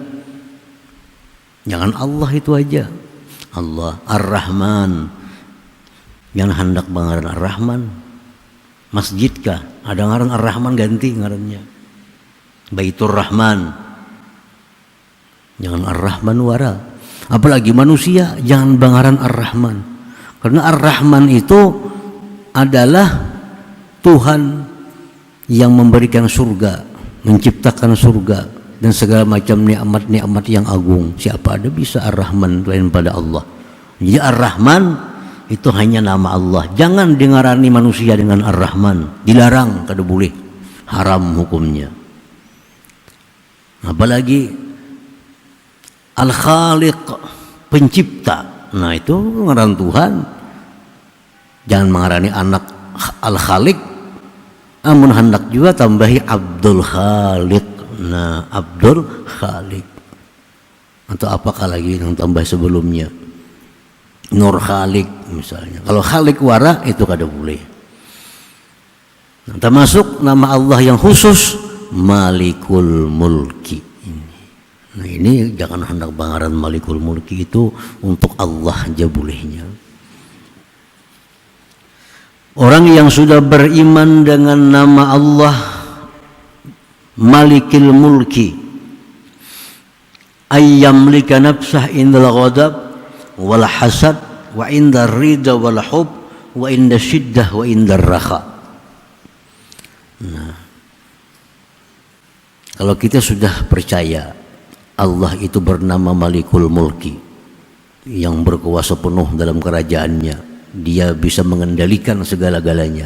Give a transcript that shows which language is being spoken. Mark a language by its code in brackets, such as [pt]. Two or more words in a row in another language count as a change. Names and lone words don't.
[bjn] Jangan Allah itu aja. Allah Ar-Rahman. Yang hendak ngaran Ar-Rahman. Masjid kah? Ada ngaran Ar-Rahman ganti ngarannya Baitur Rahman. Jangan Ar-Rahman wara. Apalagi manusia jangan bangaran Ar-Rahman. [id] Karena Ar-Rahman itu adalah Tuhan yang memberikan surga, menciptakan surga dan segala macam nikmat-nikmat yang agung. [bjn] Siapa ada bisa Ar-Rahman lain pada Allah. [id] Jadi Ar-Rahman itu hanya nama Allah. [bjn] Jangan dengarani manusia dengan Ar-Rahman. Dilarang, kada boleh. [id] Haram hukumnya. Apalagi Al-Khaliq, pencipta. [bjn] Nah itu ngaran Tuhan. Jangan mengarani anak Al-Khaliq. Amun hendak juga tambahi Abdul Khaliq. Nah Abdul Khaliq. [id] Atau apakah lagi yang tambah sebelumnya? Nur Khalik misalnya. [bjn] Kalau Khalik wara itu kada boleh. [id] Nah, termasuk nama Allah yang khusus Malikul Mulki. [bjn] Nah ini jangan hendak bangaran Malikul Mulki itu untuk Allah aja bolehnya. [id] Orang yang sudah beriman dengan nama Allah [ar] Malikil Mulki أن يملك نفسه عند الغضب والحسد وعند الرضا والحب وعند الشدة وعند الرخاء. [id] Nah, kalau kita sudah percaya Allah itu bernama Malikul Mulki yang berkuasa penuh dalam kerajaannya, dia bisa mengendalikan segala-galanya.